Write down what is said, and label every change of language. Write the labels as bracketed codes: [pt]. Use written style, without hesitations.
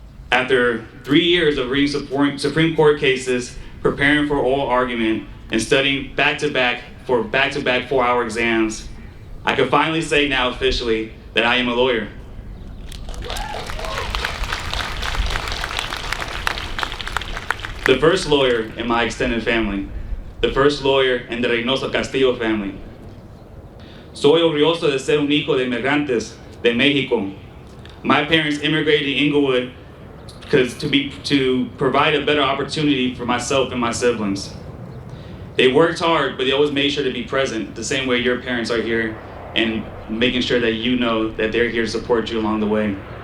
[en] After 3 years of reading Supreme Court cases, preparing for oral argument, and studying back-to-back for back-to-back 4-hour exams, I can finally say now officially that I am a lawyer. The first lawyer in my extended family, the first lawyer in the Reynoso Castillo family. [es] Soy orgulloso de ser un hijo de inmigrantes de Mexico. [en] My parents immigrated to Inglewood to provide a better opportunity for myself and my siblings. They worked hard, but they always made sure to be present, the same way your parents are here, and making sure that you know that they're here to support you along the way.